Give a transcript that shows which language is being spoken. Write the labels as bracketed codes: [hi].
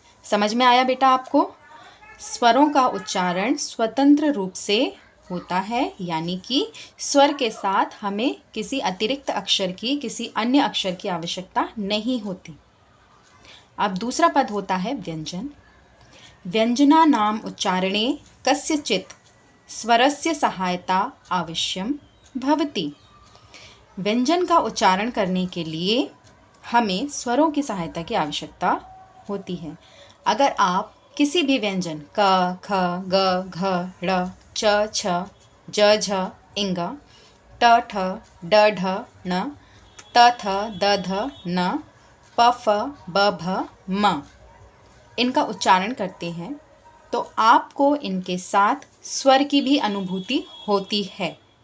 [hi] समझ में आया बेटा आपको? स्वरों का उच्चारण स्वतंत्र रूप से होता है, यानी कि स्वर के साथ हमें किसी अतिरिक्त अक्षर की, किसी अन्य अक्षर की आवश्यकता नहीं होती। अब दूसरा पद होता है व्यंजन। [sa] व्यंजनानाम उच्चारणे कस्यचित् स्वरस्य सहायता आवश्यम भवति। [hi] व्यंजन का उच्चारण करने के लिए हमें स्वरों की सहायता की आवश्यकता होती है। अगर आप किसी भी व्यंजन क, ख, ग, घ, ड़, च, छ, ज, झ, इंग, ट, ठ, ड, ढ, ण, त, थ, द, ध, न, प, फ, ब, भ, म इनका उच्चारण करते हैं तो आपको इनके साथ स्वर की भी अनुभूति होती है।